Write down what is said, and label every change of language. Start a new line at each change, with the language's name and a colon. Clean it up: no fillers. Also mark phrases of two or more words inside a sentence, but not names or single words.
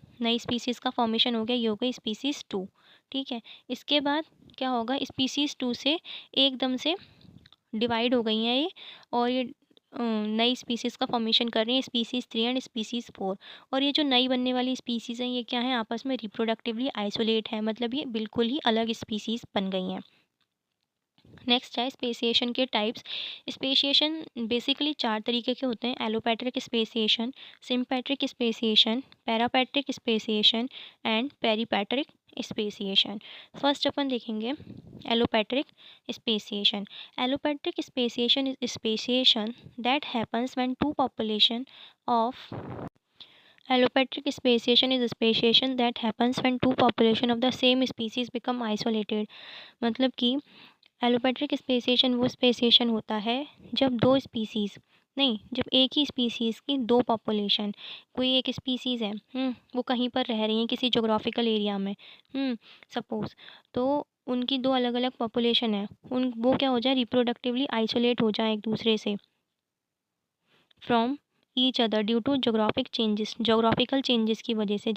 Hindi: नई स्पीसीज़ का फॉर्मेशन हो गया, ये हो गई
English: species two.
Hindi: ठीक है, इसके बाद क्या होगा,
English: species two
Hindi: से एकदम से डिवाइड हो गई हैं ये, और ये नई स्पीसीज़ का फॉर्मेशन कर रही हैं,
English: species three and species four.
Hindi: और ये जो नई बनने वाली स्पीसीज़ हैं, ये क्या है, आपस में
English: reproductively isolate
Hindi: है, मतलब ये बिल्कुल ही अलग स्पीसीज़ बन गई हैं। नेक्स्ट है स्पेसिएशन के टाइप्स।
English: speciation basically
Hindi: चार तरीके के होते हैं:
English: allopatric speciation, sympatric speciation, parapatric speciation and peripatric speciation.
Hindi: फर्स्ट अपन देखेंगे
English: allopatric speciation. allopatric speciation is speciation that happens when two population of Allopatric speciation is a speciation that happens when two population of the same species become isolated।
Hindi: मतलब कि
English: allopatric speciation
Hindi: वो स्पेसिएशन होता है जब दो स्पीसीज़ नहीं, जब एक ही स्पीसीज़ की दो पॉपुलेशन, कोई एक स्पीसीज़ है, वो कहीं पर रह रही हैं किसी
English: geographical area
Hindi: में, सपोज़, तो उनकी दो अलग अलग पॉपुलेशन है, उन वो क्या हो जाए,
English: reproductively isolate
Hindi: हो जाए एक दूसरे से
English: from each other due to geographical changes
Hindi: की वजह से।